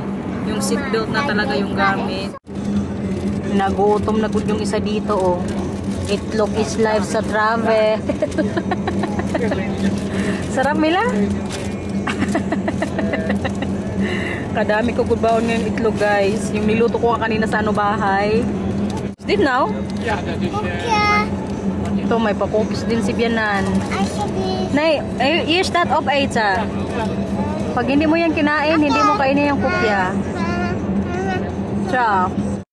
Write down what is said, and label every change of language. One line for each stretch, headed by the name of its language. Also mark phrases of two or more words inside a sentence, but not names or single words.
Filipino: Yung seatbelt na talaga yung gamit. Nagutom na good yung isa dito, oh. Itlog is life sa travel. Sarap nila? Kadami ko good baon ngayong itlog, guys. Yung niluto ko kanina sa ano bahay.
Dutch: Did now? Ja, dat is...
Filipino: Ito, may pakopis din si Bianan. Nay,
Dutch: hier staat opeten.
Filipino: Pag hindi mo yan kinain, hindi mo kainin yung kopya. Ciao.